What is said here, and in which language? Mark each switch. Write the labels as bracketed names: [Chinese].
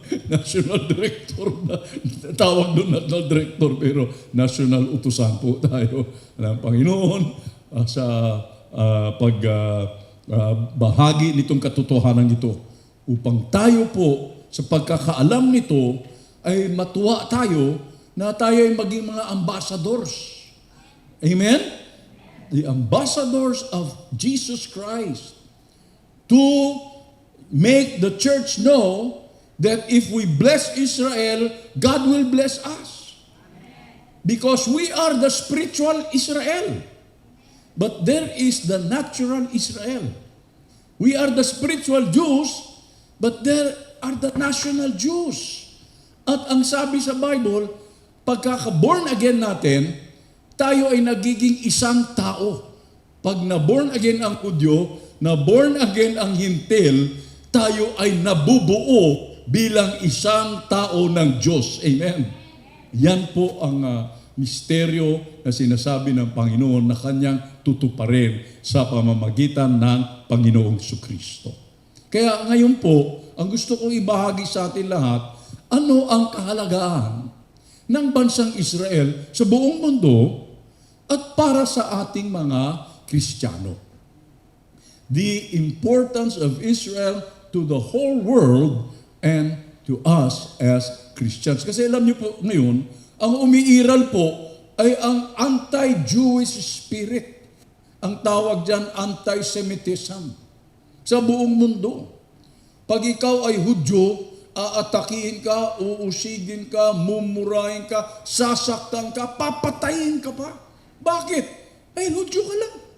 [Filipino] National Director na tawag doon, National Director, pero National Utusan po tayo ng Panginoon sa pagbahagi nitong katotohanan ito upang tayo po sa pagkakaalam nito ay matuwa tayo na tayo ay maging mga ambassadors. Amen? [English] The ambassadors of Jesus Christ to make the church know that if we bless Israel, God will bless us. Because we are the spiritual Israel. But there is the natural Israel. We are the spiritual Jews, but there are the national Jews. [Filipino] At ang sabi sa Bible, pagkaka-born again natin, tayo ay nagiging isang tao. Pag na-born again ang Hudyo, na-born again ang Hintil, tayo ay nabubuo bilang isang tao ng Diyos. Amen. Yan po ang misteryo na sinasabi ng Panginoon na kanyang tutuparin sa pamamagitan ng Panginoong Jesucristo. Kaya ngayon po, ang gusto kong ibahagi sa atin lahat, ano ang kahalagaan ng bansang Israel sa buong mundo at para sa ating mga Kristiyano. [English] The importance of Israel to the whole world and to us as Christians. [Filipino] Kasi alam niyo po ngayon, ang umiiral po ay ang anti-Jewish spirit. Ang tawag dyan, anti-Semitism sa buong mundo. Pag ikaw ay Hudyo, aatakihin ka, uusigin ka, mumurahin ka, sasaktan ka, papatayin ka pa. Bakit? Ay, Hudyo ka lang.